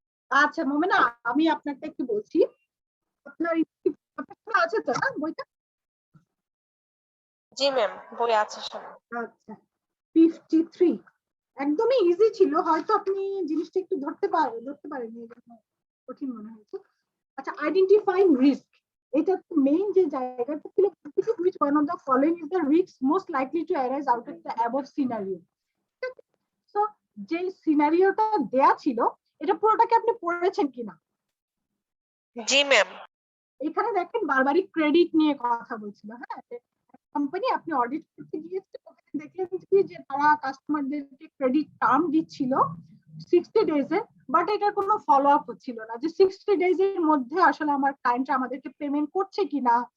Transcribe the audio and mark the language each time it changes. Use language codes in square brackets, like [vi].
[bn] আচ্ছা মোমেনা, আমি আপনাকে একটু বলছি। আপনার আছে তো না বইটা? জি ম্যাম, বই আছে সামনে। আচ্ছা 53 একদমই ইজি ছিল, হয়তো আপনি জিনিসটা একটু ধরতে পারেননি, এজন্য কঠিন মনে হয়েছে। আচ্ছা, আইডেন্টিফাইং রিস্ক, এটা মেইন যে জায়গাটা ছিল, [en] which one of the following is the risk most likely to arise out of the above scenario। [bn] So যে সিনারিওটা দেয়া ছিল এটা পুরোটাকে আপনি পড়েছেন কিনা? জি ম্যাম। এখানে দেখেন বারবারই ক্রেডিট নিয়ে কথা বলছিল। হ্যাঁ, কোম্পানি আপনি অডিট করতে গিয়েছে, দেখলেন কি যে তারা কাস্টমারদেরকে ক্রেডিট টার্ম দিচ্ছিল 60 ডেজ এ, বাট এটার কোনো ফলো আপ হচ্ছিল না যে 60 ডেজ এর মধ্যে আসলে আমার ক্লায়েন্ট আমাদেরকে পেমেন্ট করছে কিনা।